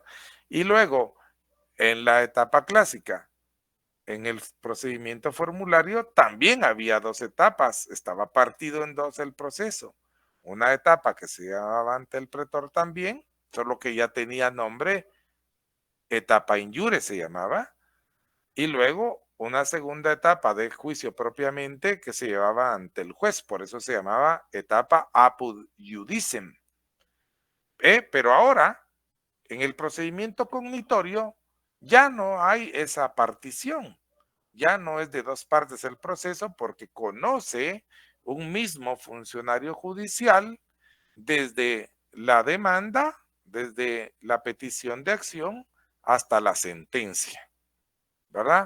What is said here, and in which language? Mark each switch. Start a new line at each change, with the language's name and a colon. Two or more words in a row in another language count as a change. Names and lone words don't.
Spanish: Y luego, en la etapa clásica, en el procedimiento formulario, también había 2 etapas. Estaba partido en 2 el proceso. Una etapa que se llamaba ante el pretor también, solo que ya tenía nombre, etapa
Latin: in iure
Spanish: se llamaba, y luego una segunda etapa de juicio propiamente que se llevaba ante el juez, por eso se llamaba etapa
Latin: apud iudicem.
Spanish: Pero ahora, en el procedimiento cognitorio, ya no hay esa partición, ya no es de 2 partes el proceso porque conoce un mismo funcionario judicial desde la demanda, desde la petición de acción hasta la sentencia, ¿verdad?